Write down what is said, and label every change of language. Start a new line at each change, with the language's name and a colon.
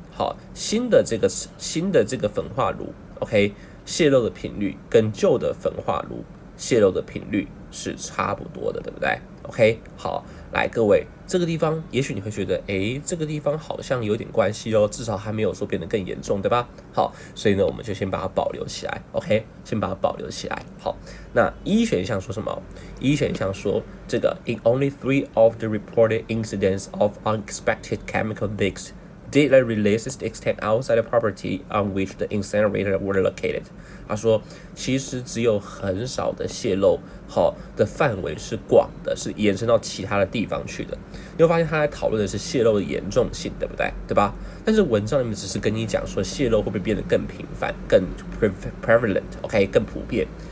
Chinese: 好，新的这个焚化炉 ，OK， 泄漏的频率跟旧的焚化炉泄漏的频率是差不多的，对不对 ？OK， 好，来各位，这个地方也许你会觉得，这个地方好像有点关系哦，至少还没有说变得更严重，对吧？好，所以呢，我们就先把它保留起来 ，OK， 先把它保留起来。好，那E 选项说什么？E 选项说这个
English: In only 3 of the reported incidents of unexpected chemical leaks did the releases extend outside the property on which the incinerator were located。
Chinese: 他说，其实只有很少的泄漏，的范围是广的，是延伸到其他的地方去的。你会发现他在讨论的是泄漏的严重性，对不对？对吧？但是文章里面只是跟你讲说泄漏会不会变得更频繁、更 prevalent，OK， 更普遍。